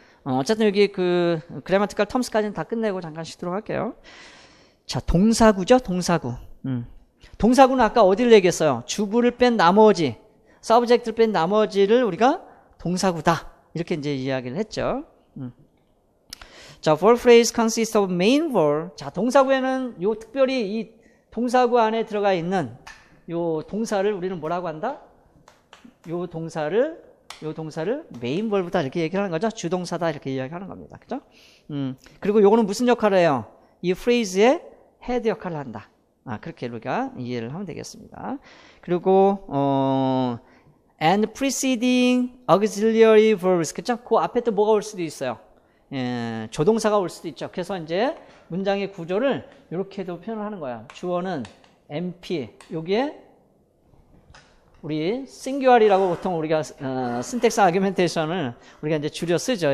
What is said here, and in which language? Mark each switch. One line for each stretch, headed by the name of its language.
Korean: 어쨌든 여기 그 grammatical terms까지는 다 끝내고 잠깐 쉬도록 할게요. 자, 동사구죠, 동사구. 동사구는 아까 어디를 얘기했어요? 주부를 뺀 나머지, subject를 뺀 나머지를 우리가 동사구다. 이렇게 이제 이야기를 했죠.
English: 자, verb phrase consists of main verb.
Korean: 자, 동사구에는 요 특별히 이 동사구 안에 들어가 있는 요 동사를 우리는 뭐라고 한다? 요 동사를 메인 verb다 이렇게 얘기하는 거죠. 주동사다 이렇게 이야기하는 겁니다. 그죠? 그리고 요거는 무슨 역할을 해요? 이 phrase의 헤드 역할을 한다. 그렇게 우리가 이해를 하면 되겠습니다. 그리고
English: and preceding auxiliary verbs.
Korean: 그쵸? 그 앞에 또 뭐가 올 수도 있어요. 조동사가 올 수도 있죠. 그래서 이제 문장의 구조를 이렇게도 표현을 하는 거야. 주어는 MP, 여기에 우리 싱규얼이라고 보통 우리가 syntax argumentation을 우리가 이제 줄여 쓰죠.